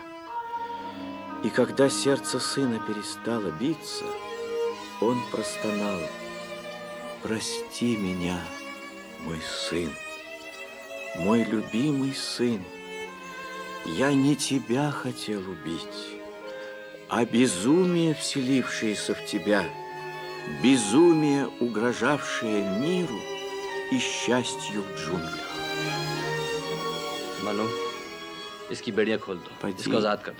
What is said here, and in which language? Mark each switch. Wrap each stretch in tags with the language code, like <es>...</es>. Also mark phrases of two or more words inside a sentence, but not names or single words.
<ru>И когда сердце сына перестало биться, он простонал: «Прости меня, мой сын, мой любимый сын. Я не тебя хотел убить, а безумие, вселившееся в тебя, безумие, угрожавшее миру и счастью в джунглях».</ru> <hi>मानो इसकी बेड़ियां खोल दो,</hi> <ru>Поди,</ru> <hi>इसको आजाद कर दो.</hi>